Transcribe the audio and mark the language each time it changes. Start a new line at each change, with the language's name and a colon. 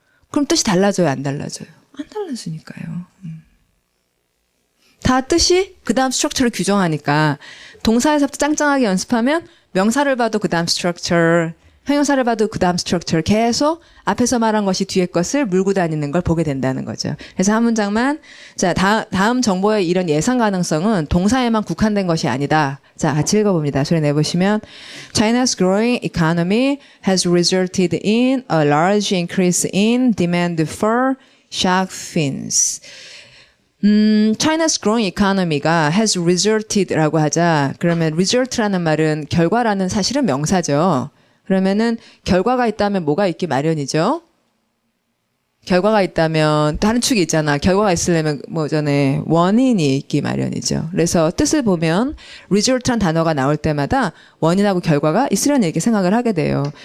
Korean: 그럼 뜻이 달라져요, 안 달라져요? 안 달라지니까요. 다 뜻이 그 다음 스트럭처를 규정하니까 동사에서부터 짱짱하게 연습하면 명사를 봐도 그 다음 스트럭처, 형용사를 봐도 그 다음 스트럭처 계속 앞에서 말한 것이 뒤에 것을 물고 다니는 걸 보게 된다는 거죠. 그래서 한 문장만 자 다음 정보의 이런 예상 가능성은 동사에만 국한된 것이 아니다. 자 같이 읽어봅니다. 소리 내보시면
English: China's growing economy has resulted in a large increase in demand for shark fins. China's growing economy
Korean: 가
English: has resulted
Korean: 라고 하자. 그러면 result라는 말은 결과라는 사실은 명사죠. 그러면은 결과가 있다면 뭐가 있기 마련이죠. 결과가 있다면 다른 축이 있잖아. 결과가 있으려면 뭐 전에 원인이 있기 마련이죠. 그래서 뜻을 보면 result란 단어가 나올 때마다 원인하고 결과가 있으려는 이렇게 생각을 하게 돼요.